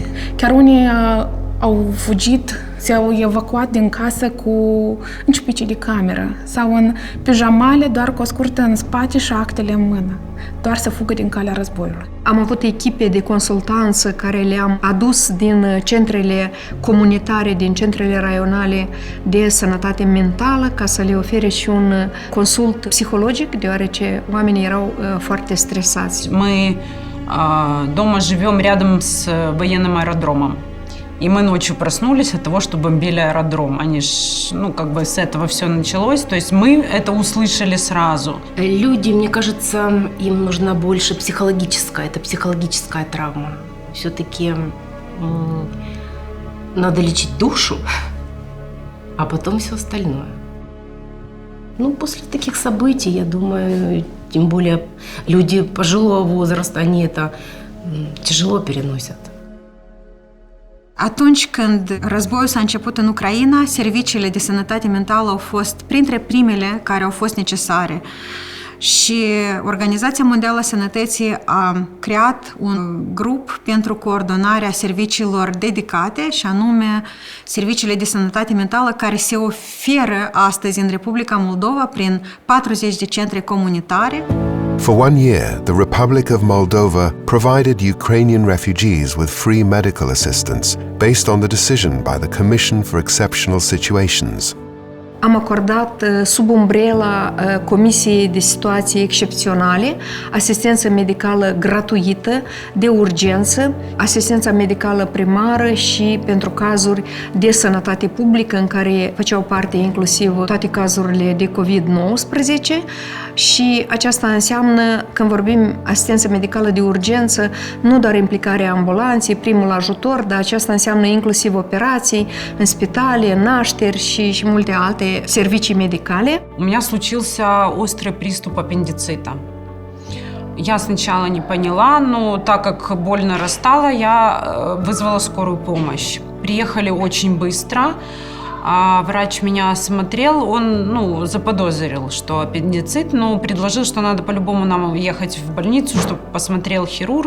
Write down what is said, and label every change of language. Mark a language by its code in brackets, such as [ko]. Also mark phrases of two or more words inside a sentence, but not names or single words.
[ro] Chiar unii au fugit, s-au evacuat din casă cu în ciupici de cameră sau în pijamale, doar cu o scurtă în spate și actele în mână, doar să fugă din calea războiului. Am avut echipe de consultanță care le-am adus din centrele comunitare, din centrele raionale de sănătate mentală, ca să le ofere și un consult psihologic, deoarece oamenii erau foarte stresați. [ru] Мы дома живем рядом с военным аэродромом. И мы ночью проснулись от того, что бомбили аэродром. Они как бы с этого все началось. То есть мы это услышали сразу. Люди, мне кажется, им нужна больше это психологическая травма. Все-таки надо лечить душу, а потом все остальное. После таких событий, я думаю, тем более люди пожилого возраста, они это тяжело переносят. [ro] Atunci când războiul s-a început în Ucraina, serviciile de sănătate mentală au fost printre primele care au fost necesare. Și Organizația Mondială a Sănătății a creat un grup pentru coordonarea serviciilor dedicate, și anume serviciile de sănătate mentală care se oferă astăzi în Republica Moldova prin 40 de centre comunitare. [en] For 1 year, the Republic of Moldova provided Ukrainian refugees with free medical assistance based on the decision by the Commission for Exceptional Situations. [ro] Am acordat sub umbrela Comisiei de Situații Excepționale asistență medicală gratuită de urgență, asistența medicală primară și pentru cazuri de sănătate publică în care făceau parte inclusiv toate cazurile de COVID-19 și aceasta înseamnă, când vorbim asistență medicală de urgență, nu doar implicarea ambulanței, primul ajutor, dar aceasta înseamnă inclusiv operații în spitale, наșteri și multe alte servicii medicale. [ru] У меня случился острый приступ аппендицита. Я сначала не поняла, но так как боль нарастала, я вызвала скорую помощь. Приехали очень быстро. А врач меня осмотрел, он, заподозрил, что аппендицит, но предложил, что надо по-любому нам ехать в больницу, чтобы посмотрел хирург.